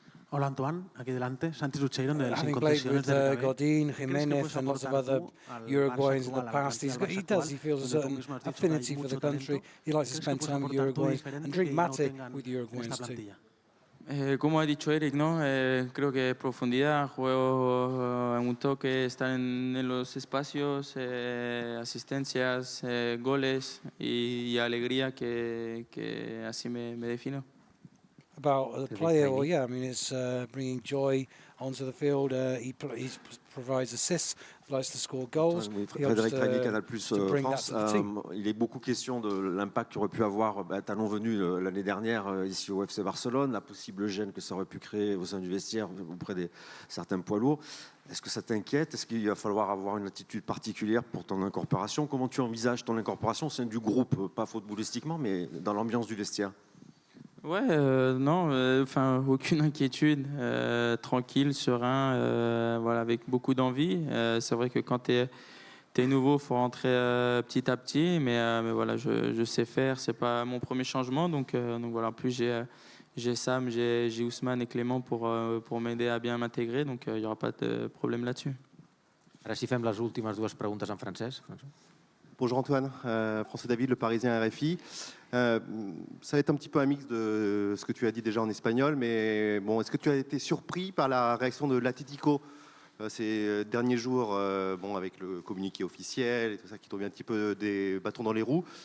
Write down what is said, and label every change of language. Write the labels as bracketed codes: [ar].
[es] Hola Antoine, aquí delante, Sánchez Ucheiro de Sin [en] Having played [es] Concesiones [en] with [es] de Ricabé. [en] Godín, Jiménez and lots of other Uruguayans in the past, he feels a certain affinity for the country. He likes to spend time with Uruguayans and drink mate with Uruguayans too. [es] Como ha dicho Eric, ¿no? Creo que profundidad, juego en un toque, estar en los espacios, asistencias, goles y alegría, que así me defino. [en] about the player. Well, yeah, I mean, it's bringing joy onto the field. He provides assists, likes to score goals. [fr] Oui, Frédéric Ragnier, Canal Plus France. Il est beaucoup question de l'impact qu'aurait pu avoir Talon venu l'année dernière ici au FC Barcelone, la possible gêne que ça aurait pu créer au sein du vestiaire auprès de certains poids lourds. Est-ce que ça t'inquiète? Est-ce qu'il va falloir avoir une attitude particulière pour ton incorporation? Comment tu envisages ton incorporation au sein du groupe, pas footballistiquement, mais dans l'ambiance du vestiaire? Ouais, non, enfin aucune inquiétude, tranquille, serein, voilà, avec beaucoup d'envie. C'est vrai que quand tu es nouveau, il faut rentrer petit à petit, mais voilà, je sais faire. C'est pas mon premier changement, donc voilà. En plus, j'ai Sam, j'ai Ousmane et Clément pour m'aider à bien m'intégrer, donc il n'y aura pas de problème là-dessus. [ca] Ara sí fem les últimes dues preguntes en francès. [fr] Bonjour Antoine, François David, Le Parisien RFI. Ça va être un petit peu un mix de ce que tu as dit déjà en espagnol, mais bon, est-ce que tu as été surpris par la réaction de l'Atlético ces derniers jours, bon, avec le communiqué officiel et tout ça qui tombe un petit peu des bâtons dans les roues?